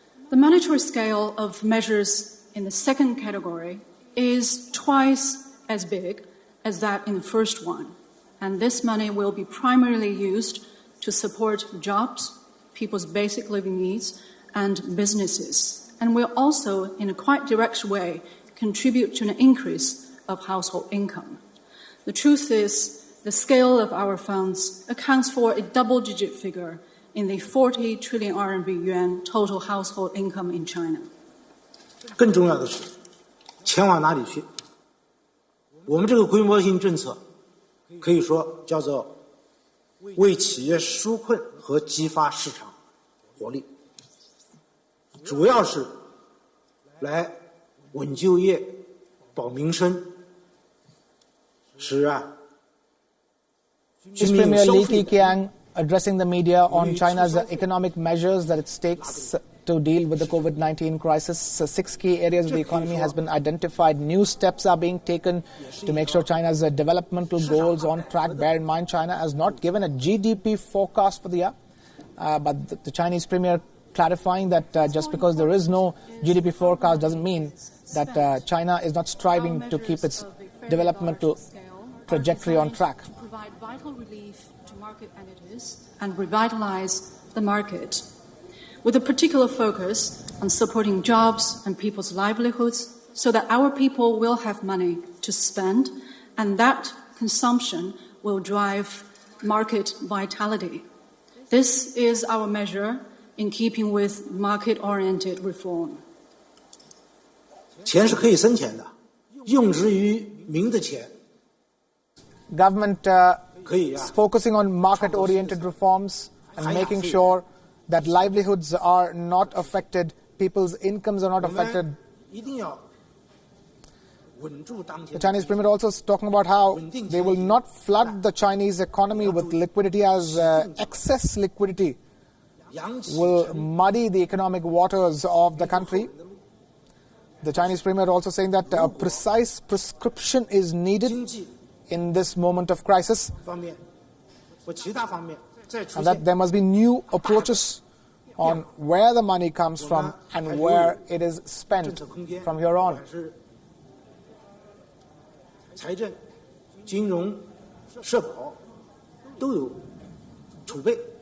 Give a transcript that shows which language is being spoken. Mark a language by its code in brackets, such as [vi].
[en] The monetary scale of measures in the second category is twice as big as that in the first one, and this money will be primarily used to support jobs, people's basic living needs, and businesses, and will also, in a quite direct way, contribute to an increase of household income. The truth is, the scale of our funds accounts for a double-digit figure in the 40 trillion RMB yuan total household income in China. [zh] 更重要的是，钱往哪里去？我们这个规模性政策，可以说叫做为企业纾困和激发市场活力，主要是来稳就业、保民生，使居民 [en] Premier [zh] 消 [en] Li [zh] 费。 [en] Keqiang addressing the media on China's economic measures that it takes to deal with the COVID-19 crisis. 6 key areas of the economy has been identified. New steps are being taken to make sure China's developmental goals on track. Bear in mind, China has not given a GDP forecast for the year, but the Chinese Premier clarifying that just because there is no GDP forecast doesn't mean that China is not striving to keep its developmental trajectory on track. To provide vital relief to market entities and revitalize the market, with a particular focus on supporting jobs and people's livelihoods so that our people will have money to spend and that consumption will drive market vitality. This is our measure in keeping with market-oriented reform. [zh] 钱是可以生钱的，用之于民的钱。 [en] Government is focusing on market-oriented reforms and making sure that livelihoods are not affected, people's incomes are not affected. The Chinese Premier also is talking about how they will not flood the Chinese economy with liquidity, as excess liquidity will muddy the economic waters of the country. The Chinese Premier also saying that a precise prescription is needed in this moment of crisis, and that there must be new approaches on where the money comes from and where it is spent from here on. [zh] 财政、金融、社保都有储备。